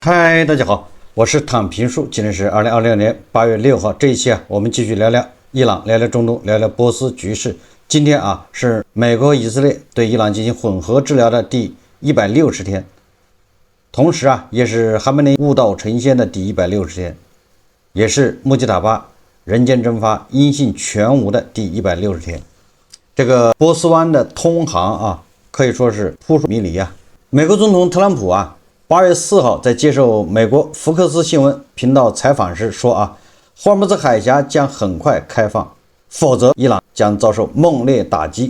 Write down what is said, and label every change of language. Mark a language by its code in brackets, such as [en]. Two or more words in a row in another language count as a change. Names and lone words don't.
[zh] 嗨，大家好，我是躺平树，今天是2026年8月6号。这一期我们继續聊聊伊朗，聊聊中東，聊聊波斯局勢。今天是美國以色列對伊朗進行混合治療的第160天，同時也是哈梅內伊悟道成仙的第160天，也是穆吉塔巴人間蒸發音信全無的第160天。這個波斯灣的通航可以說是撲朔迷離啊。美國總統特朗普8月4號在接受美國福克斯新聞頻道採訪時說霍爾木茲海峽將很快開放，否則伊朗將遭受猛烈打擊。